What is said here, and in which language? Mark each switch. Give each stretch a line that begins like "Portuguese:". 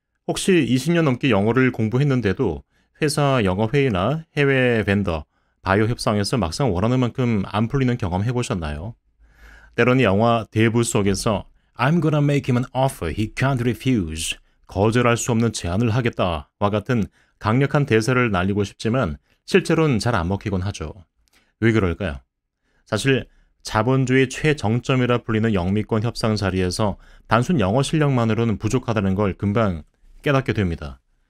Korean: 혹시 20년 넘게 영어를 공부했는데도 회사 영어 회의나 해외 벤더, 바이오 협상에서 막상 원하는 만큼 안 풀리는 경험 해보셨나요?
English: 때로는 영화 대부 속에서 I'm gonna make him an offer he can't refuse.
Korean: 거절할 수 없는 제안을 하겠다와 같은 강력한 대사를 날리고 싶지만 실제로는 잘 안 먹히곤 하죠. 왜 그럴까요? 사실 자본주의 최정점이라 불리는 영미권 협상 자리에서 단순 영어 실력만으로는 부족하다는 걸 금방 깨닫게 됩니다.